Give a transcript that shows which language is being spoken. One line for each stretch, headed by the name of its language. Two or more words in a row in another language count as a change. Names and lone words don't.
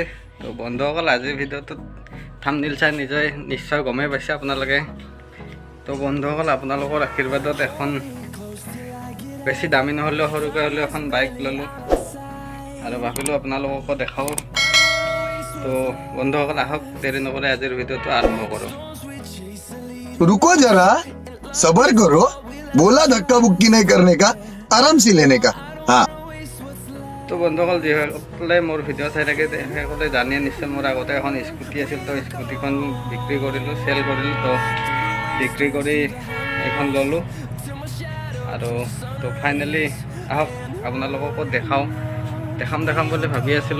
Assamese: তো বন্ধুসকল, আজিৰ ভিডিঅ'টোত থাম্বনেইল চাই নিশ্চয় গমেই পাইছে আপোনালোকে। তো বন্ধুসকল, আপোনালোকৰ আশীৰ্বাদত এখন বেছি দামী নহ'লেও সৰুকৈ হ'লেও এখন বাইক ল'লোঁ আৰু ভাবিলোঁ আপোনালোককো দেখাওঁ। তো বন্ধুসকল, আহক দেৰি নকৰি আজিৰ ভিডিঅ'টো আৰম্ভ কৰোঁ।
Hindi: रुको जरा सबर करो बोला धक्का बुक्की नहीं करने का आराम से लेने का हाँ
Assamese: তো বন্ধুসকল, যিসকলে মোৰ ভিডিঅ' চাই থাকে সেইসকলে জানে নিশ্চয় মোৰ আগতে এখন স্কুটি আছিল। তো স্কুটিখন বিক্ৰী কৰিলোঁ, চেল কৰিলোঁ। তো বিক্ৰী কৰি এইখন ল'লোঁ আৰু তো ফাইনেলি আহক আপোনালোককো দেখাম বুলি ভাবি আছিলোঁ।